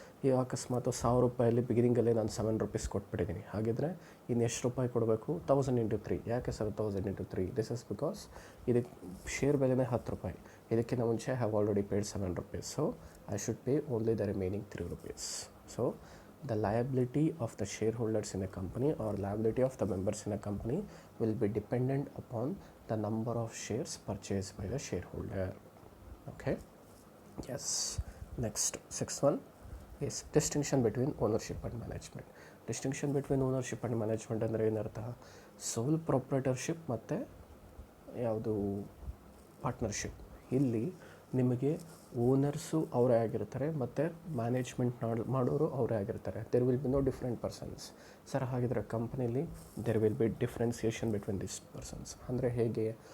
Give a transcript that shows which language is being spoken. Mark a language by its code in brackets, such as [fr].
[kn] ಈಗ ಅಕಸ್ಮಾತ್ 1000 ರೂಪಾಯಲ್ಲಿ ಬಿಗಿನಿಂಗಲ್ಲೇ ನಾನು 7 rupees ಕೊಟ್ಬಿಟ್ಟಿದ್ದೀನಿ. ಹಾಗಿದ್ರೆ ಇನ್ನು ಎಷ್ಟು ರೂಪಾಯಿ ಕೊಡಬೇಕು? 1000 into 3. ಯಾಕೆ sir 1000 into 3? [en] this is because [kn] ಇದಕ್ಕೆ ಶೇರ್ ಬೆಲೆನೇ 10 ರೂಪಾಯಿ. ಇದಕ್ಕಿಂತ ಮುಂಚೆ [en] Have already paid 7 rupees. So I should pay only the remaining 3 rupees. So the liability of the shareholders in a company or liability of the members in a company will be dependent upon the number of shares purchased by the shareholder. Okay. Yes. Next, sixth one is distinction between ownership and management. [kn] Distinction between ownership and management ಅಂದರೆ ಏನರ್ಥ? ಸೋಲ್ proprietorship ಮತ್ತು ಯಾವುದು partnership. ಇಲ್ಲಿ ನಿಮಗೆ owners ಅವರೇ ಆಗಿರ್ತಾರೆ ಮತ್ತು management ಮಾಡೋರು ಅವರೇ ಆಗಿರ್ತಾರೆ. [en] There will be no different persons. [kn] Sir ಹಾಗಿದ್ರೆ ಕಂಪ್ನೀಲಿ [en] There will be differentiation between this persons. [kn] ಅಂದರೆ ಹೇಗೆ?